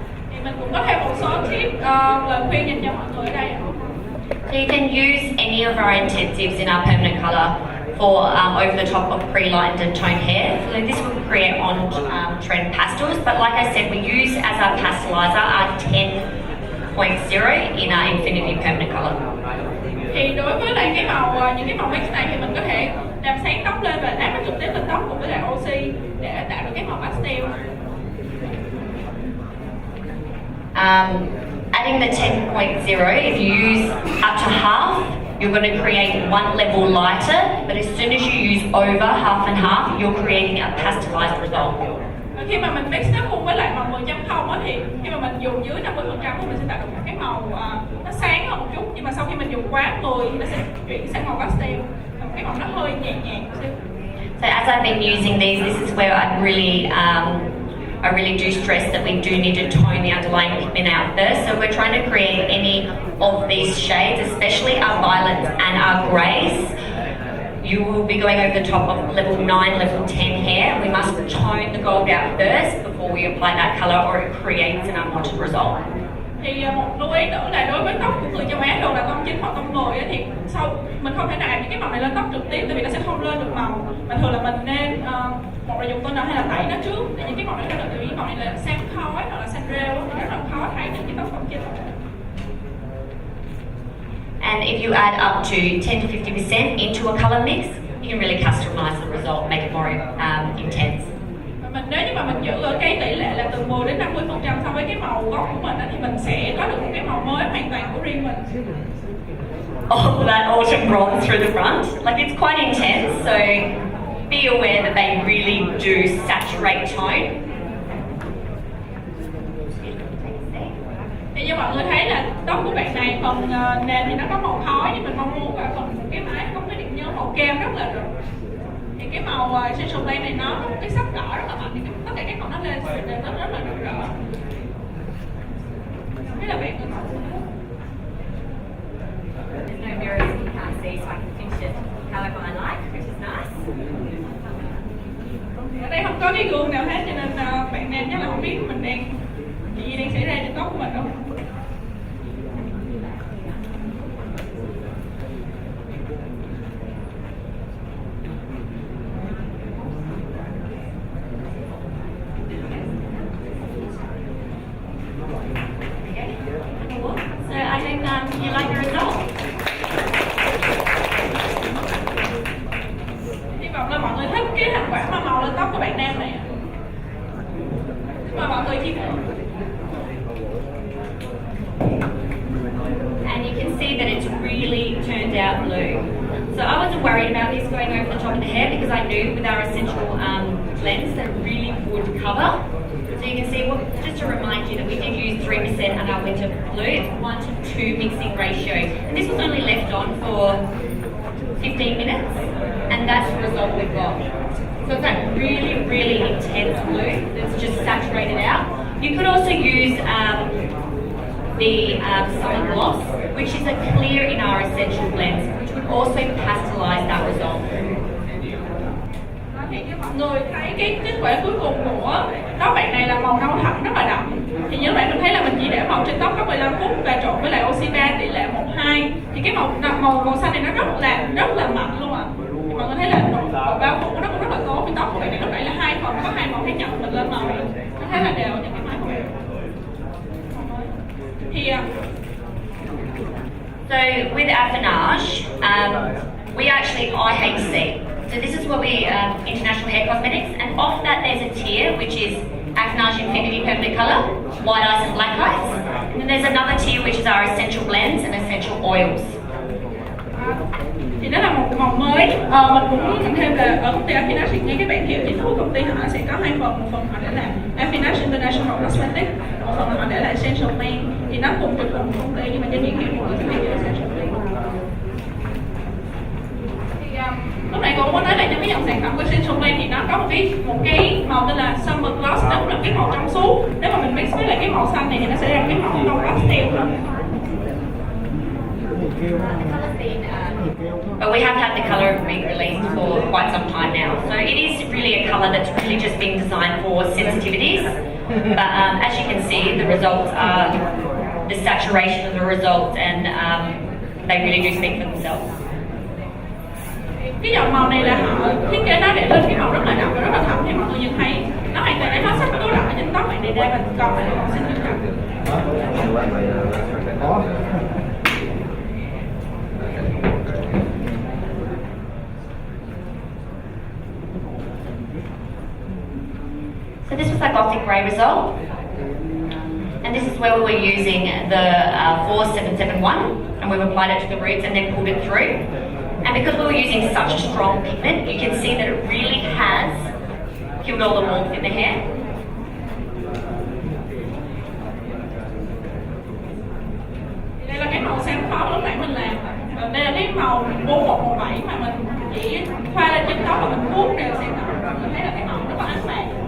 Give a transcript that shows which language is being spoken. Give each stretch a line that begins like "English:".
Vietnamese: Thì mình cũng có thêm một số tip lời khuyên dành cho mọi người ở đây.
English: So you can use any of our intensives in our permanent colour for over the top of pre-lightened and toned hair. So this will create on trend pastels, but like I said, we use as our pastelizer our 10.0 in our Infinity permanent colour.
Vietnamese: Thì đối với lại cái màu những cái màu mix này thì mình có thể làm sáng tóc lên và áp nó trực tiếp lên tóc cùng với lại oxy để tạo được cái màu pastel.
English: Adding the 10.0, if you use up to half, you're going to create one level lighter, but as soon as you use over half and half, you're creating a pastelize result.
Vietnamese: Khi mà mình mix nó cùng với lại màu 10.0 á thì khi mà mình dùng dưới 50% thì mình sẽ tạo được một cái màu nó sáng hơn một chút, nhưng mà sau khi mình dùng quá 10 thì nó sẽ chuyển sang màu pastel, cái màu nó hơi nhẹ nhàng một xíu.
English: So as I've been using these, this is where I really do stress that we do need to tone the underlying pigment out first. So we're trying to create any of these shades, especially our violets and our greys. You will be going over the top of level 9, level 10 hair. We must tone the gold out first before we apply that colour, or it creates an unwanted result.
Vietnamese: Thì một lưu ý nữa là đối với tóc của người châu Á thường là tông 9 hoặc tông 10 thì sau mình không thể nào áp những cái màu này lên tóc trực tiếp tại vì nó sẽ không lên được màu. Mà thường là mình nên một là dùng toner hay là tẩy nó trước để những cái màu này nó được. Tại vì cái màu này là xám khói hoặc là xám rêu thì rất là khó thấy những cái tác phẩm trên.
English: And if you add up to 10 to 50% into a color mix, you can really customize the result, make it more intense.
Vietnamese: Nếu như mà mình giữ ở cái tỷ lệ là từ 10 đến 50% so với cái màu gốc của mình thì mình sẽ có được một cái màu mới hoàn toàn của riêng mình.
English: All that autumn bronze through the front, like it's quite intense, so be aware that they really do saturate tone.
Vietnamese: Thì như mọi người thấy là tóc của bạn này phần nền thì nó có màu khói nhưng mình mong muốn là phần cái mái có cái điểm nhớ màu kem rất là rực. Thì cái màu essential blend này nó có một cái sắc đỏ rất là mạnh, thì tất cả các màu nó lên nó rất là rực rỡ. Thế là bạn
English: There's no mirrors that you can't see, so I can finish it however I like, which is nice.
Vietnamese: ở đây không có cái gương nào hết cho nên bạn nên chắc là không biết mình đang chuyện gì đang xảy ra trên tóc của mình đâu.
English: So I hope you like the result.
Vietnamese: Hy vọng là mọi người thích cái thành quả mà màu lên tóc của bạn nam này. Mà mọi người chia sẻ.
English: And you can see that it's really turned out blue. So I wasn't worried about this going over the top of the hair because I knew with our essential blends that it really would cover. So you can see, just to remind you that we did use 3% on our winter blue. It's 1 to 2 mixing ratio. And this was only left on for 15 minutes. And that's the result we've got. So it's that really, really intense blue that's just saturated out. You could also use the summer gloss, which is a clear in our essential blends, which would also pastelize that result.
Vietnamese: Thì như mọi người thấy cái kết quả cuối cùng của tóc bạn này là màu nâu thẳm rất là đậm. Thì như bạn mình thấy là mình chỉ để màu trên tóc có 15 phút và trộn với lại oxy 3 tỷ lệ 1:2 thì cái màu xanh này nó rất là mạnh luôn ạ. Thì mọi người thấy là độ bao phủ nó cũng rất là tốt. Cái tóc của bạn này lúc nãy là 2 phần, có 2 màu khác nhau mình lên màu này nó khá là đều những cái mái của bạn. Thì
English: So with Affinage, we actually IHC. So this is what we International Hair Cosmetics, and off that there's a tier which is Affinage Infinity Permanent Colour, White Ice and Black Ice. And then there's another tier which is our Essential Blends and Essential Oils.
Vietnamese: thì đó là một màu mới. Mình cũng muốn nhận thêm là ở công ty Affinage thì ngay cái bảng hiệu chính thức của công ty họ sẽ có 2 phần, một phần họ để là Affinage International Cosmetics, một phần là họ để là Essential Blend. Thì nó cùng trực thuộc công ty nhưng mà trên những hiệu của cái bảng Essential Blend. Thì lúc nãy cô có nói là trong cái dòng sản phẩm của Essential Blend thì nó có một cái màu tên là Summer Gloss, đó cũng là cái màu trong suốt. Nếu mà mình mix với lại cái màu xanh này thì nó sẽ ra cái màu nâu pastel.
English: But we have had the colour re-released for quite some time now. So it is really a colour that's really just been designed for sensitivities. But as you can see, the results are the saturation of the results, and they really do speak for themselves.
Vietnamese: Cái dòng màu này là họ thiết kế nó để lên cái màu rất là đậm và rất là thẫm, thì mọi người nhìn thấy nó hoàn toàn để hết sắc tố đậm ở trên tóc bạn này ra, và còn lại là màu xanh rất đậm.
English: So this was our Gothic Grey result. And this is where we were using the 4771, and we've applied it to the roots and then pulled it through. And because we were using such a strong pigment, you can see that it really has killed all the warmth in the hair.
Vietnamese: Đây là cái màu xám pháo lúc nãy mình làm. Và đây là cái màu 4117 mà mình chỉ thoa lên trên tóc và mình vuốt đều sẽ tạo. Mình thấy là cái màu rất là ánh bạc.